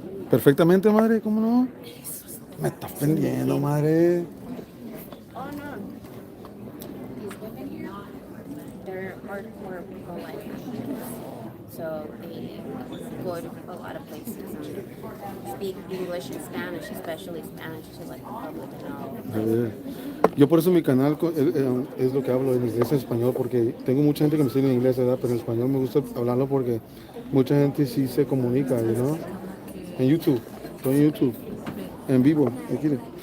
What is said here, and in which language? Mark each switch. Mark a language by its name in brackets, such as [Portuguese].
[Spanish] Perfectamente, madre, ¿cómo no? Me estás vendiendo, madre. [English] Oh no. These women here, they're hardcore pro-life. So they go to a lot of places and speak English and Spanish, especially Spanish to like the public and all. [Spanish] Yo por eso mi canal es lo que hablo en inglés y español, porque tengo mucha gente que me sigue en inglés, ¿verdad? Pero en español me gusta hablarlo porque mucha gente sí se comunica, ¿no? En YouTube, estoy en YouTube, en vivo, aquí.